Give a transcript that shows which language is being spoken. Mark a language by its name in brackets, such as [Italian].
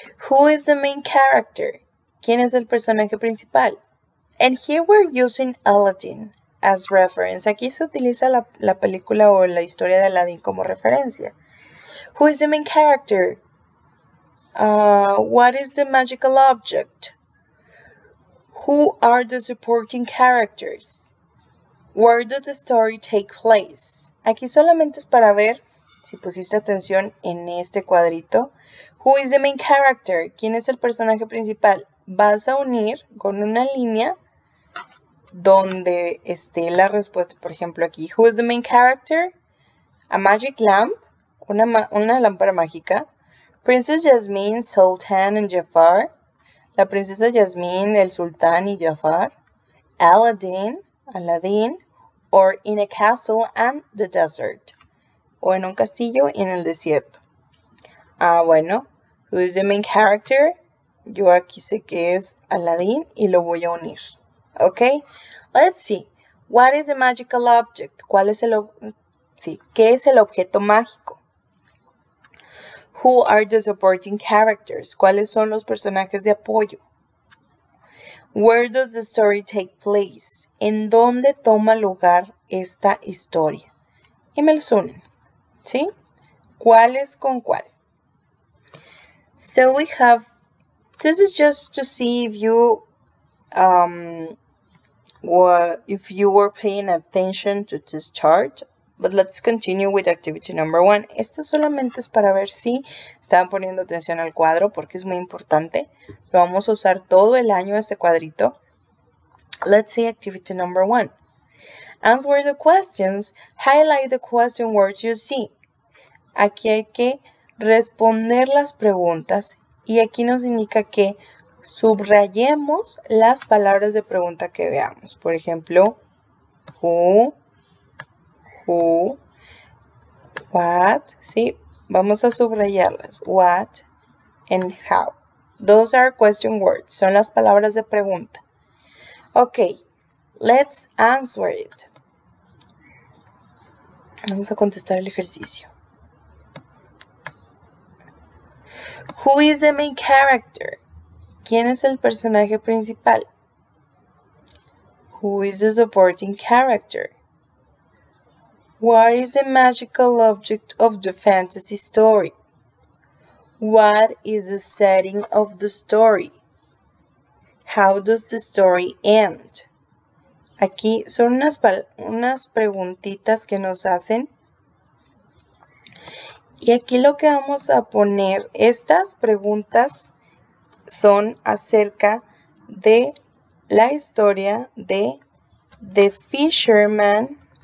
[English] Who is the main character? [Spanish] ¿Quién es el personaje principal? [English] And here we're using Aladdin as reference. [Spanish] Aquí se utiliza la película o la historia de Aladdin como referencia. [English] Who is the main character? What is the magical object? Who are the supporting characters? Where does the story take place? [Spanish] Aquí solamente es para ver, si pusiste atención en este cuadrito, [English] who is the main character? [Spanish] ¿Quién es el personaje principal? [English] Vas a unir con una línea donde esté la respuesta. [Spanish] Por ejemplo, aquí, [English] who is the main character? A magic lamp, [Spanish] una lámpara mágica. [English] Princess Jasmine, Sultan and Jafar. [Spanish] La princesa Jasmine, el sultán y Jafar. [English] Aladdin, or in a castle and the desert. [Spanish] O en un castillo y en el desierto. Bueno, [English] who is the main character? [Spanish] Yo aquí sé que es Aladdin y lo voy a unir. [English] Ok, let's see. What is the magical object? [Spanish] ¿Qué es el objeto mágico? [English] Who are the supporting characters? [Spanish] ¿Cuáles son los personajes de apoyo? [English] Where does the story take place? [Spanish] ¿En dónde toma lugar esta historia? Y me los unen, ¿sí? ¿Cuál es con cuál? [English] So we have, this is just to see if you were paying attention to this chart. But let's continue with activity number 1. [Spanish] Esto solamente es para ver si estaban poniendo atención al cuadro porque es muy importante. Lo vamos a usar todo el año este cuadrito. [English] Let's see activity number 1. Answer the questions. Highlight the question words you see. [Spanish] Aquí hay que responder las preguntas y aquí nos indica que subrayemos las palabras de pregunta que veamos. Por ejemplo, who, what, ¿sí? Vamos a subrayarlas. [English] What and how. Those are question words. [Spanish] Son las palabras de pregunta. [English] Ok, let's answer it. [Spanish] Vamos a contestar el ejercicio. [English] Who is the main character? [Spanish] ¿Quién es el personaje principal? [English] Who is the supporting character? What is the magical object of the fantasy story? What is the setting of the story? How does the story end? [Spanish] Aquí son unas preguntitas que nos hacen. Y aquí lo que vamos a poner, estas preguntas son acerca de la historia de The Fisherman.